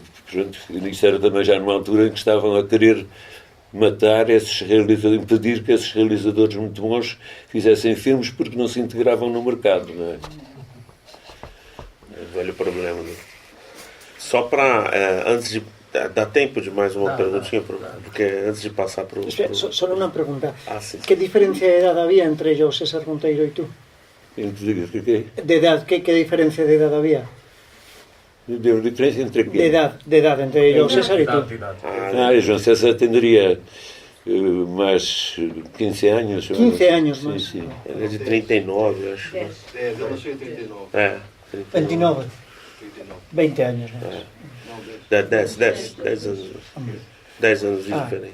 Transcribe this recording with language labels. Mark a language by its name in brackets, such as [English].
[Portuguese] Pronto, isso era também já numa altura em que estavam a querer matar esses realizadores, impedir que esses realizadores muito bons fizessem filmes porque não se integravam no mercado, não é? É um velho problema. Né? Só para, antes de... Dá tempo de mais uma perguntinha? Porque antes de passar para o... [Spanish] Solo una pregunta. Sí. ¿Qué diferencia de edad había entre yo, César Monteiro y tú? De edad, ¿qué diferencia de edad había? [Portuguese] De diferença entre quê? [Spanish] De edad entre yo, César y tú. [Portuguese] João César tendria mais 15 anos. 15 anos mais. Sim. Ele é de 39, acho. Eu nasci em 39. É. 29. 20 anos, né? né? 10 anos. 10 anos de diferença.